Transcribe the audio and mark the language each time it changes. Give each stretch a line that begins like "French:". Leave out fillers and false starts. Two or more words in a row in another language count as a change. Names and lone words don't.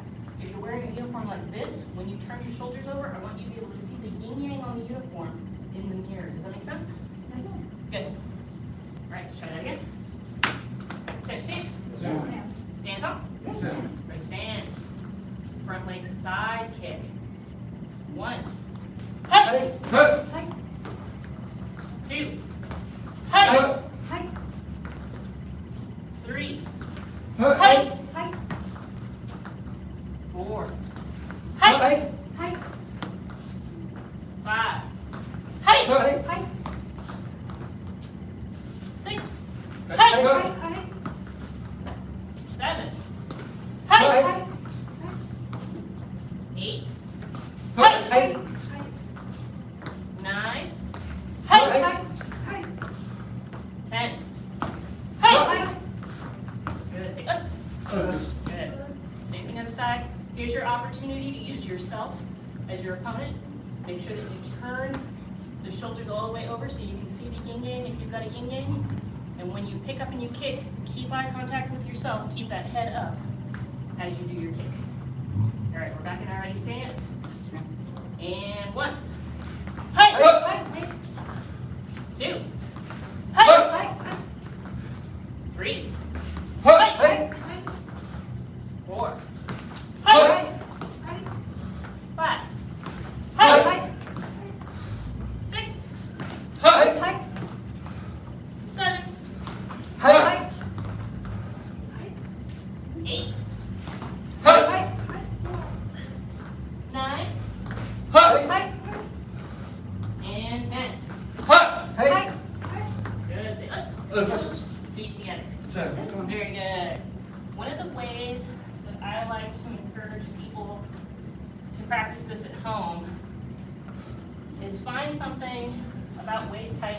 English: If you're wearing a uniform like this, when you turn your shoulders over, I want you to be able to see the yin-yang on the uniform in the mirror. Does that make sense? Yes. Good. All right, let's try that again. Touch stance. Yes, ma'am. Stand tall. Yes, ma'am. Right stance. Front leg side kick. 1. Hey! Hi. 2. Hey! Hi. 3. Hi. Hi. 4. Hey! Hi. 5. Hey! Hi. 6. Hi. Hey! Hi. 7. Hi. Hey! 8. Hi. Hey! Hi. 9. Hi. Hey! Hi. 10. Hey! Hi. Good. Say us. Good. Same thing other side. Here's your opportunity to use yourself as your opponent. Make sure that you turn the shoulders all the way over so you can see the yin-yang if you've got a yin-yang. And when you pick up and you kick, keep eye contact with yourself. Keep that head up as you do your kick. All right, we're back in our ready stance. And 1. Hey! Hi. 2. Hey! Hi. 3. Hey! Hi. 4. Hi. Hey! Hi. 5. Hi. Hey! 6. Hi. 7. Hi. 8. Hi. 9. Hi. And 10. Hi. Good. Say us. Feet together. Very good. One of the ways that I like to encourage people to practice this at home is find something about waist height.